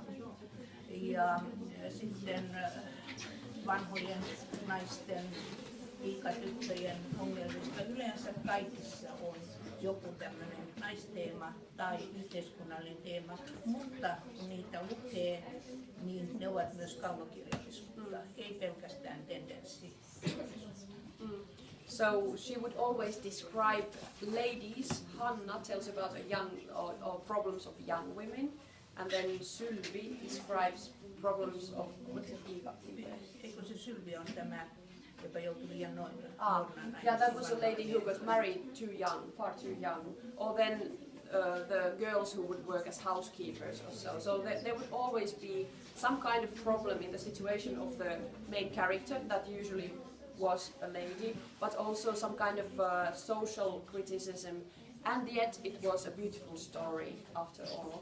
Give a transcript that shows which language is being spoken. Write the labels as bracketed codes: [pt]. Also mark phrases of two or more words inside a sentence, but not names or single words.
[fi] Ja sitten vanhojen naisten, piikatyttöjen ongelmista. Yleensä kaikissa on joku tämmöinen naisteema tai yhteiskunnallinen teema, mutta kun niitä lukee, niin ne ovat myös kaunokirjallisuutta, ei pelkästään tendenssi. [en] So she would always describe ladies. Hanna tells about a young or problems of young women, and then Sylvi describes problems of [fi] Eikö se Sylvi on tämä, joka joutui liian nuorena naisena? [en] Yeah, that was a lady who got married too young, far too young, or then the girls who would work as housekeepers or so. So there would always be some kind of problem in the situation of the main character that usually was a lady, but also some kind of social criticism, and yet it was a beautiful story after all.